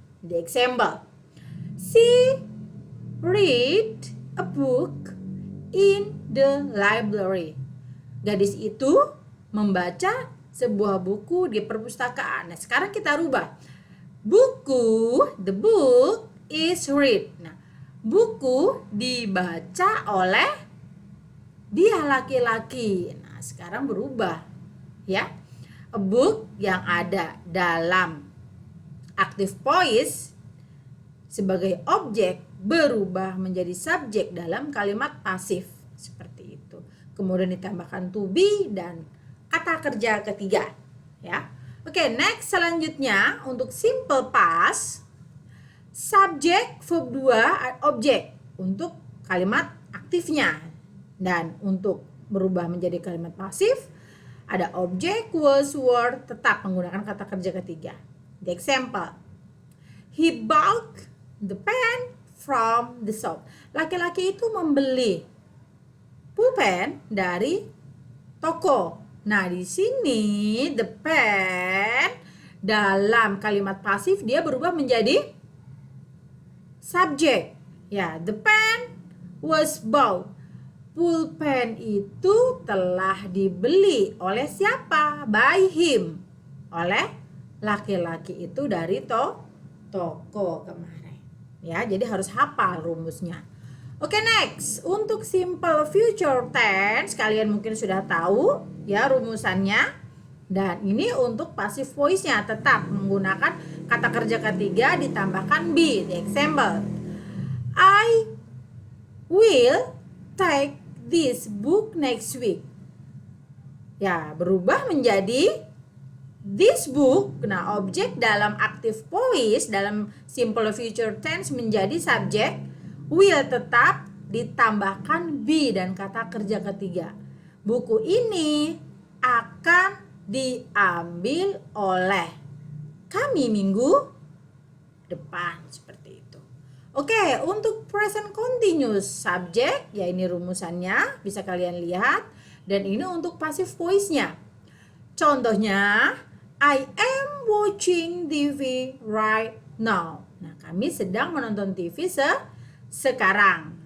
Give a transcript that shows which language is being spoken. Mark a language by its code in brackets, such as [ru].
[en] The example, she read a book in the library. [id] Gadis itu membaca sebuah buku di perpustakaan. Nah, sekarang kita rubah. Buku, [en] the book is read. [id] Nah, buku dibaca oleh dia laki-laki. Nah, sekarang berubah ya. A book yang ada dalam active voice sebagai objek berubah menjadi subjek dalam kalimat pasif seperti itu. Kemudian ditambahkan to be dan kata kerja ketiga ya. Oke, next, selanjutnya untuk simple past, subjek, verb 2, objek untuk kalimat aktifnya. Dan untuk berubah menjadi kalimat pasif ada objek, was, were, tetap menggunakan kata kerja ketiga. [en] The example, he bought the pen from the shop. [id] Laki-laki itu membeli pulpen dari toko. Nah, di sini [en] the pen [id] dalam kalimat pasif dia berubah menjadi subjek. Ya, [en] the pen was bought. [id] Pulpen itu telah dibeli oleh siapa? [en] By him. [id] Oleh laki-laki itu dari toko kemarin. Ya, jadi harus hafal rumusnya. Oke, next, untuk simple future tense kalian mungkin sudah tahu ya rumusannya. Dan ini untuk passive voice-nya tetap menggunakan kata kerja ketiga ditambahkan be. [en] The example, I will take this book next week. [id] Ya, berubah menjadi [en] this book. [id] Nah, objek dalam active voice dalam simple future tense menjadi subjek, will tetap ditambahkan be dan kata kerja ketiga. Buku ini akan diambil oleh kami minggu depan, seperti itu. Oke, untuk present continuous subject, ya ini rumusannya bisa kalian lihat. Dan ini untuk passive voice-nya. Contohnya, [en] I am watching TV right now. [id] Nah, kami sedang menonton TV sekarang.